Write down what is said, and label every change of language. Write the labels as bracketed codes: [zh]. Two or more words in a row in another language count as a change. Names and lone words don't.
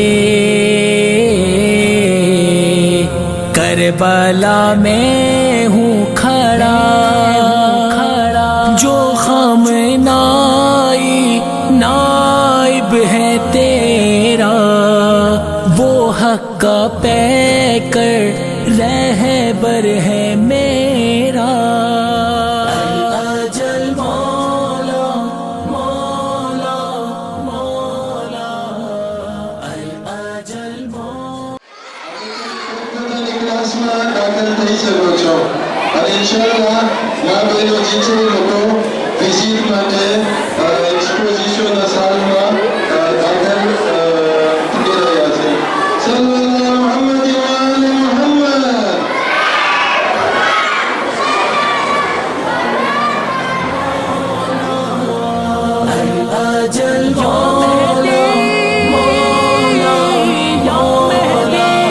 [ur] کربلا میں ہوں کھڑا جو خم نائب ہے تیرا وہ حق کا پیکر رہبر ہے میرا اجل مولا مولا مولا اجل مولا [gu] kelasમાં દાખલ થઈ શકો છો અને ઇન્શાઅલ્લાહ આ બહેનો જે છે એ લોકો વિઝિટ માટે એક્સપોઝિશનના સાલમાં દાખલ થઈ રહ્યા છે [ar] صلى الله محمد و آل محمد [ur] اجل مولا مولا مولا